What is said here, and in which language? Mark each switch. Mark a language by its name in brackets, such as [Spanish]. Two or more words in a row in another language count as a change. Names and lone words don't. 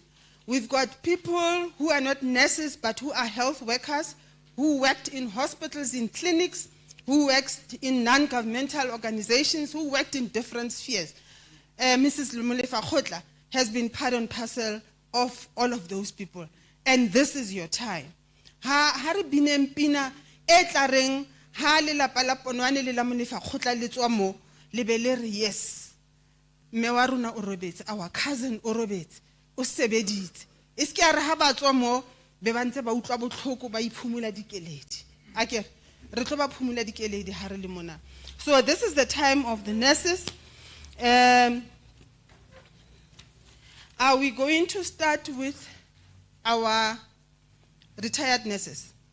[English] We've got people who are not nurses but who are health workers, who worked in hospitals, in clinics, who worked in non-governmental organizations, who worked in different spheres. Mrs. Molefakgotla has been part and parcel of all of those people. And this is your time. [Southern Sotho] Ha re bine mpina e tla reng ha lelapa la Ponwane le la Molefakgotla le tswa mo le be le re yes. Mme wa rona o robetse, [English] our cousin [Southern Sotho] o robetse, o sebeditse. Eske a re ha ba tswa mo be ba ntse ba utlwa botlhoko ba iphumula dikeledi. Akere re tlo ba phumula dikeledi ha re le mona. [English] So this is the time of the nurses. Are we going to start with our retired nurses?